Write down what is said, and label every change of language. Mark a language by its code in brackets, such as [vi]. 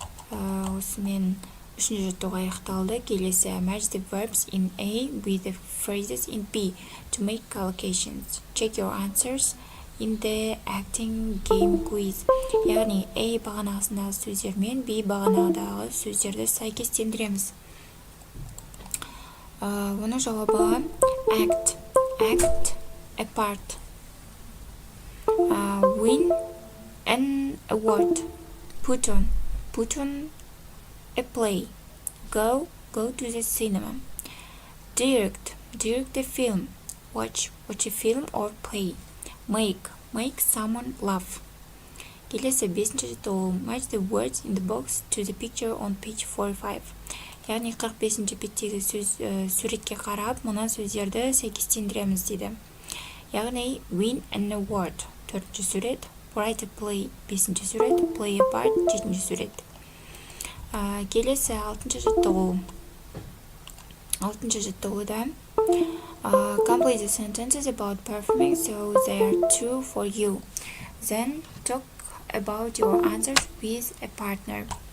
[kk] Осымен үшінші жаттығу аяқталды. [en] Келесі match the verbs in A with the phrases in B to make collocations. Check your answers in the acting game quiz. [kk] Яғни A бағанасындағы сөздермен B бағанасындағы сөздерді сәйкестендіреміз. Оның жауабы [en] act, a part, win, an award, put on a play, go to the cinema, direct a film, watch a film or play, make someone laugh. [kk] Келесі 5. [en] жаттығу match the words in the box to the picture on page 45. [kk] Яғни 45 беттегі суретке қарап, мына сөздерді сәйкестендіреміз дейді. [en] Яғни win an award 4. сурет, write a play 5. сурет, play a part 7. [kk] сурет. Келесі 6. жаттығу. 6. жаттығуда complete [en] Complete the sentences about performing so they are true for you. Then talk about your answers with a partner.